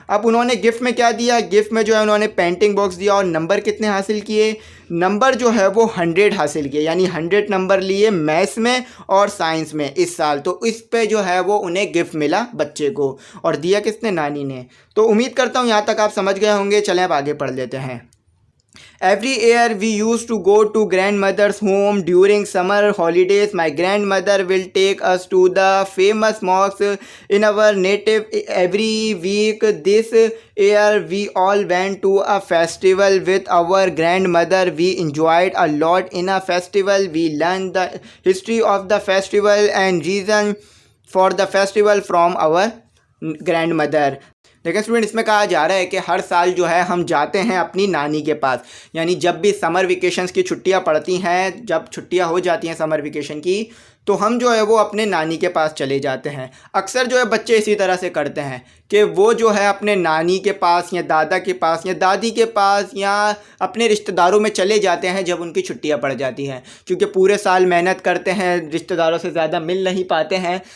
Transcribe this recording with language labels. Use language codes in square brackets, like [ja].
[hi] अब उन्होंने गिफ्ट में क्या दिया? गिफ्ट में जो है उन्होंने पेंटिंग बॉक्स दिया। और नंबर कितने हासिल किए? नंबर जो है वो 100 हासिल किए, यानी 100 नंबर लिए मैथ्स में और साइंस में इस साल। तो इस पे जो है वो उन्हें गिफ्ट मिला बच्चे को, और दिया किसने? नानी ने। तो उम्मीद करता हूँ यहाँ तक आप समझ गए होंगे। चलें अब आगे पढ़ लेते हैं। [en] Every year we used to go to grandmother's home during summer holidays. My grandmother will take us to the famous mosque in our native every week. This year we all went to a festival with our grandmother. We enjoyed a lot in a festival. We learned the history of the festival and reason for the festival from our grandmother. [hi] देखिए student, इसमें कहा जा रहा है कि हर साल जो है हम जाते हैं अपनी नानी के पास, यानी जब भी समर वेकेशंस की छुट्टियां पड़ती हैं, जब छुट्टियां हो जाती हैं समर वेकेशन की, तो हम जो है वो अपने नानी के पास चले जाते हैं। अक्सर जो है बच्चे इसी तरह से करते हैं कि वो जो है अपने नानी के पास या दादा के पास या दादी के पास या अपने रिश्तेदारों में चले जाते हैं जब उनकी छुट्टियां पड़ जाती हैं, क्योंकि पूरे साल मेहनत करते हैं, रिश्तेदारों से ज़्यादा मिल नहीं पाते हैं।